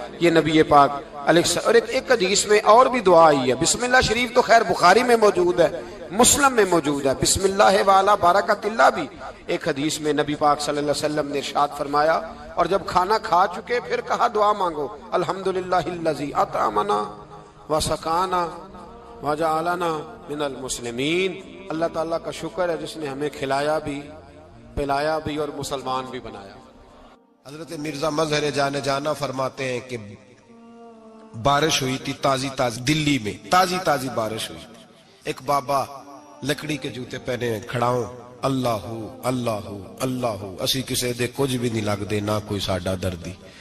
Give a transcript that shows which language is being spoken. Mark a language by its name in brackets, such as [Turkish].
[Urdu] یہ نبی پاک علیہ السلام. اور ایک حدیث میں اور بھی دعا آئی ہے. بسم اللہ شریف تو خیر بخاری میں موجود ہے، مسلم میں موجود ہے. بسم اللہ والا بارکت اللہ بھی ایک حدیث میں نبی پاک صلی اللہ علیہ وسلم نے ارشاد فرمایا. اور جب کھانا کھا چکے پھر کہا دعا مانگو. [Arabic] الحمدللہ الذی اطعمنا وسقانا وجعلنا من المسلمین. [Urdu] اللہ تعالیٰ کا شکر ہے جس نے ہمیں کھلایا بھی پلایا بھی اور مسلمان بھی بنایا. حضرت مرزا مظہر جانے جانا فرماتے ہیں کہ بارش ہوئی تھی تازی تازی دلی میں، تازی تازی بارش ہوئی تھی. ایک بابا لکڑی کے جوتے پہنے کھڑا ہوں، اللہ اللہ اللہ [Punjabi] اسی کسے دے کچھ بھی نہیں لگ دے نہ کوئی ساڈا دردی.